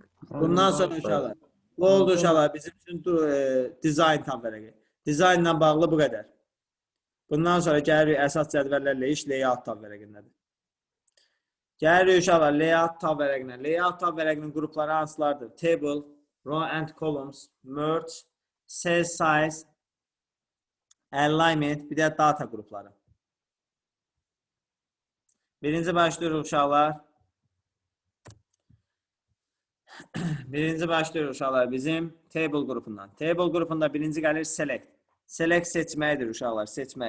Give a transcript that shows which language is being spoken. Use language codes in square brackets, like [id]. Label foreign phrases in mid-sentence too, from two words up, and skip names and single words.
[az] Bundan sonra uşaqlar. Bu oldu uşaqlar. Bizim üçün dizayn tam vərəqi. Dizaynla bağlı bu qədər. Bundan sonra gəlirik əsas cədvəllərlə iş [en] layout tab [az] vərəqindədir. Gəlirik uşaqlar [en] layout tab [az] vərəqinə. [en] Layout tab [az] vərəqinin qrupları hansılardır? [en] Table, row and columns, merge, cell size, alignment, [az] bir də data qrupları. Birinci başlıyoruz uşaqlar. Birinci başlıyoruz uşaqlar bizim [en] table qrupundan. [az] Table qrupunda birinci gəlir select. Select seçməkdir uşaqlar, seçmək.